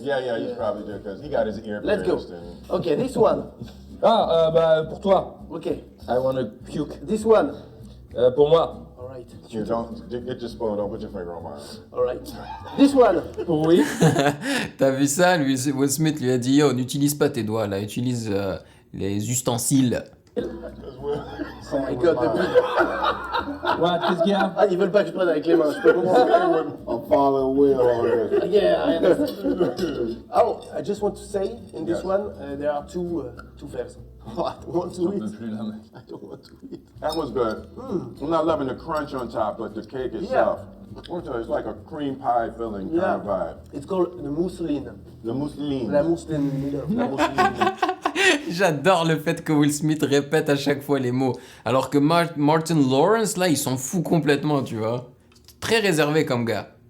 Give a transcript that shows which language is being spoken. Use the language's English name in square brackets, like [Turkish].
[English] Yeah, you probably do because he got his ear Let's go. pierced and- Okay, this one. [French] Ah, bah, pour toi. [English] Okay. I wanna puke. This one. [French] Pour moi. [English] All right. You don't get your spoon. Don't put your finger on mine. All right. This one. [French] Pour oui. T'as vu ça? Will Smith lui a dit yo, n'utilise pas tes doigts là, utilise les ustensiles. [English] Oh my god, [French] depuis. [English] What, [French] qu'est-ce qu'il y a? Ah, ils veulent pas que je prenne avec les mains, je peux comprendre. [English] I'm following Will on this. Yeah, I understand. Oh, I just want to say, in this one, there are two fairs. Oh, I don't want to eat. I don't want to eat. That was good. I'm not loving the crunch on top, but the cake itself. It's like a cream pie filling kind of vibe. It's called the mousseline. The mousseline. [French] La mousseline. La mousseline. J'adore le fait que Will Smith répète à chaque fois les mots. Alors que Martin Lawrence, là, il s'en fout complètement, tu vois. Très réservé comme gars.